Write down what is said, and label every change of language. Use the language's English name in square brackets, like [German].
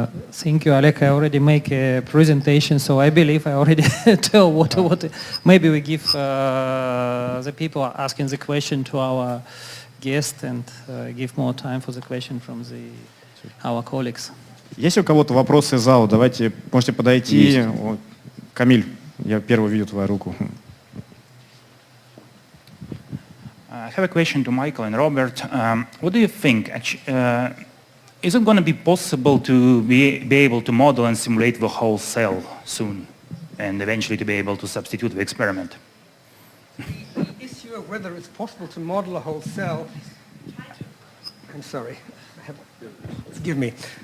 [English] Thank you, Alec. I already make a presentation, so I believe I already tell what. Maybe we give the people asking the question to our guest and give more time for the question from our colleagues. [Russian] Есть у кого-то вопросы из зала? Давайте, можете подойти. Камиль, я первый вижу твою руку. [English] I have a question to Michael and Robert. What do you think? Is it going to be possible to be able to model and simulate the whole cell soon and eventually to be able to substitute the experiment? The issue of whether it's possible to model a whole cell, I'm sorry, forgive me.